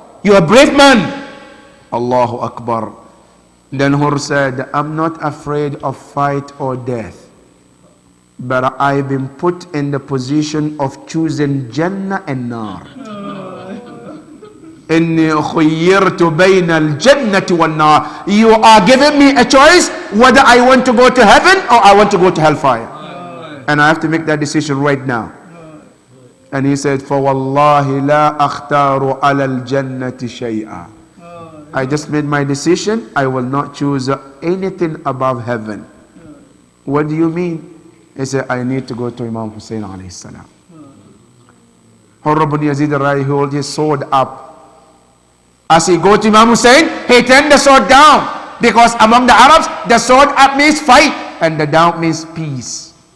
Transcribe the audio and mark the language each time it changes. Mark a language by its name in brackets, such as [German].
[English] You are a brave man. Allahu Akbar. Then Hurr said, I'm not afraid of fight or death, but I've been put in the position of choosing Jannah and Nar. [Arabic] Inni khuyyirtu bayna al-jannati wan-nar. [English] You are giving me a choice whether I want to go to heaven or I want to go to hellfire. And I have to make that decision right now. And he said, [Arabic] فَوَاللَّهِ لَا أَخْتَارُ عَلَى الْجَنَّةِ شَيْئًا. [English] I just made my decision. I will not choose anything above heaven. What do you mean? He said, I need to go to Imam Hussein alayhi salam. Hurr ibn Yazid al-Rayahi held his sword up. As he go to Imam Hussein, he turned the sword down. Because among the Arabs, the sword up means fight, and the down means peace.